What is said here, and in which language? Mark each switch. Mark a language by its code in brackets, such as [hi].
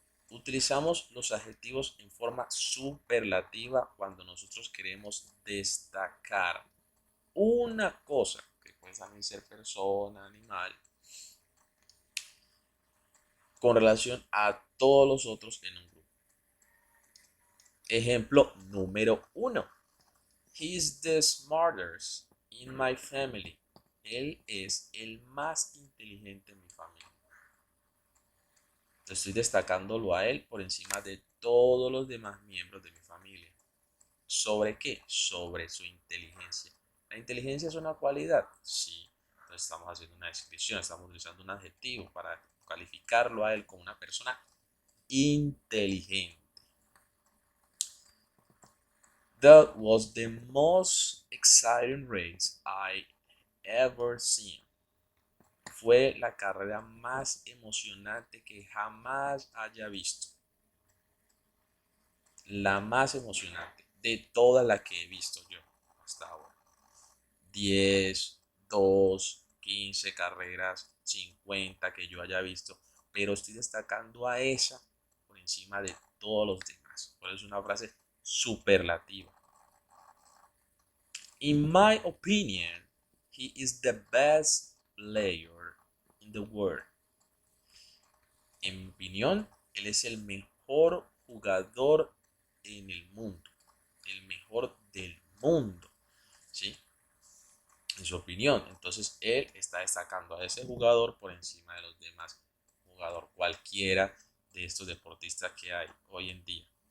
[es] Utilizamos los adjetivos en forma superlativa cuando nosotros queremos destacar una cosa, que puede también ser persona, animal, con relación a todos los otros en un grupo. Ejemplo número 1. [en] He's the smartest in my family. [es] Él es el más inteligente en mi familia. Estoy destacándolo a él por encima de todos los demás miembros de mi familia. ¿Sobre qué? Sobre su inteligencia. ¿La inteligencia es una cualidad? Sí. Entonces estamos haciendo una descripción, estamos utilizando un adjetivo para calificarlo a él como una persona inteligente. [en] That was the most exciting race I ever seen. [es] Fue la carrera más emocionante que jamás haya visto. La más emocionante de todas las que he visto yo hasta ahora. 10, 2, 15 carreras, 50 que yo haya visto, pero estoy destacando a esa por encima de todos los demás. Por eso es una frase superlativa. [en] In my opinion, he is the best player in the world. [es] En mi opinión, él es el mejor jugador en el mundo. El mejor del mundo. ¿Sí? En su opinión. Entonces él está destacando a ese jugador por encima de los demás jugadores, cualquiera de estos deportistas que hay hoy en día.